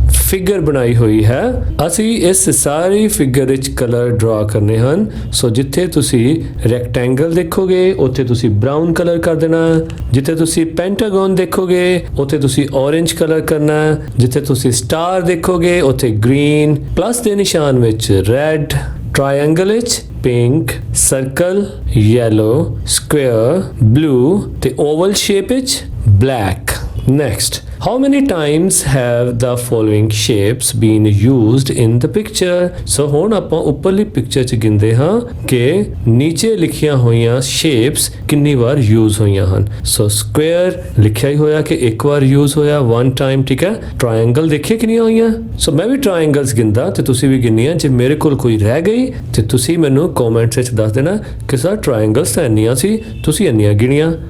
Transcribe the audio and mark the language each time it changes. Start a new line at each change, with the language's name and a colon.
Punjabi: Figure ਬਣਾਈ ਹੋਈ ਹੈ ਅਸੀਂ ਇਸ ਸਾਰੀ ਫਿਗਰ ਵਿੱਚ ਕਲਰ ਡਰਾ ਕਰਨੇ ਹਨ ਸੋ ਜਿੱਥੇ ਤੁਸੀਂ ਰੈਕਟੈਂਗਲ ਦੇਖੋਗੇ ਉੱਥੇ ਤੁਸੀਂ ਬ੍ਰਾਊਨ ਕਲਰ ਕਰ ਦੇਣਾ ਜਿੱਥੇ ਤੁਸੀਂ ਪੈਂਟਾਗਨ ਦੇਖੋਗੇ ਉੱਥੇ ਤੁਸੀਂ orange ਕਲਰ ਕਰਨਾ ਜਿੱਥੇ ਤੁਸੀਂ ਸਟਾਰ ਦੇਖੋਗੇ ਉੱਥੇ ਗ੍ਰੀਨ ਪਲੱਸ ਦੇ ਨਿਸ਼ਾਨ ਵਿੱਚ ਰੈੱਡ triangle ਵਿੱਚ pink circle yellow square blue ਤੇ oval shape ਵਿੱਚ black
English: Next, how many times have the following shapes been used in the picture?
Punjabi: So ਹੁਣ ਆਪਾਂ ਉੱਪਰਲੀ ਪਿਕਚਰ ਚ ਗਿਣਦੇ ਹਾਂ ਕਿ ਨੀਚੇ ਲਿਖੀਆਂ ਹੋਈਆਂ shapes ਕਿੰਨੀ ਵਾਰ ਯੂਜ਼ ਹੋਈਆਂ ਹਨ. So square ਲਿਖਿਆ ਹੀ ਹੋਇਆ ਕਿ ਇੱਕ ਵਾਰ ਯੂਜ਼ ਹੋਇਆ one time, ਠੀਕ ਹੈ. Triangle ਦੇਖੇ ਕਿੰਨੀਆਂ ਹੋਈਆਂ? So ਮੈਂ ਵੀ triangles ਗਿਣਦਾ ਤੇ ਤੁਸੀਂ ਵੀ ਗਿਣਨੀਆਂ. ਜੇ ਮੇਰੇ ਕੋਲ ਕੋਈ ਰਹਿ ਗਈ ਤੇ ਤੁਸੀਂ ਮੈਨੂੰ comments ਵਿੱਚ ਦੱਸ ਦੇਣਾ ਕਿ ਸਰ triangles ਤਾਂ ਇੰਨੀਆਂ ਸੀ, ਤੁਸੀਂ ਇੰਨੀਆਂ ਗਿਣੀਆਂ.